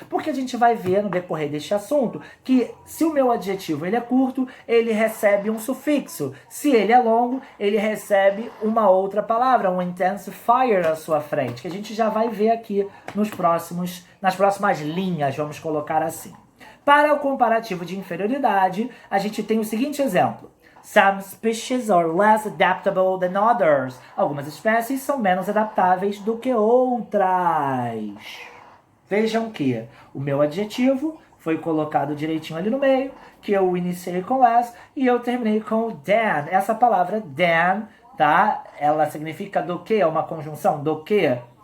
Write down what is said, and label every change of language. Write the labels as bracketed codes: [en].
[pt] Porque a gente vai ver no decorrer deste assunto que se o meu adjetivo ele é curto, ele recebe um sufixo. Se ele é longo, ele recebe uma outra palavra, um intensifier à sua frente, que a gente já vai ver aqui nas próximas linhas, vamos colocar assim. Para o comparativo de inferioridade, a gente tem o seguinte exemplo. [en] Some species are less adaptable than others. [pt] Algumas espécies são menos adaptáveis do que outras. Vejam que o meu adjetivo foi colocado direitinho ali no meio, que eu iniciei com as e eu terminei com than. Essa palavra than, tá? Ela significa do que? É uma conjunção do que?